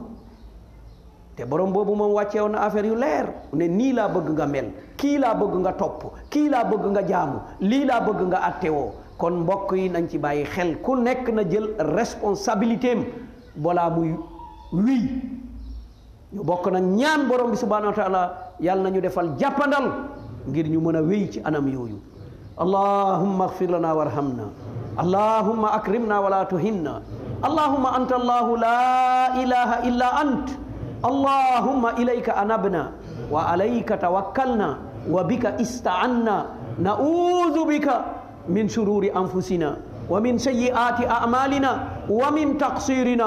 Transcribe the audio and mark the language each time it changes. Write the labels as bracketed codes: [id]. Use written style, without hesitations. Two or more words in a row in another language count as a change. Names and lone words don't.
[wo] te borom boobu moom wàcce woon na affaire yu leer ne nii laa bëgg nga mel, kii laa bëgg nga topp, kii laa bëgg nga jaamu, lii laa bëgg nga attewoo. kon mbokk yi nañ ci bàyyi xel, ku nekk na jël responsabilité am balaa muy wii. ñu bokk nag ñaan borom bi [ar] سبحانه وتعالى [wo] yàlla nañu defal jàppandal ngir ñu mën a wéy ci anam yooyu. [ar] اللهم اغفر لنا وارحمنا، اللهم أكرمنا ولا تهنا، اللهم أنت الله لا إله إلا أنت، اللهم إليك أنبنا وعليك توكلنا وبك استعنا، نعوذ بك من شرور أنفسنا ومن سيئات أعمالنا ومن تقصيرنا.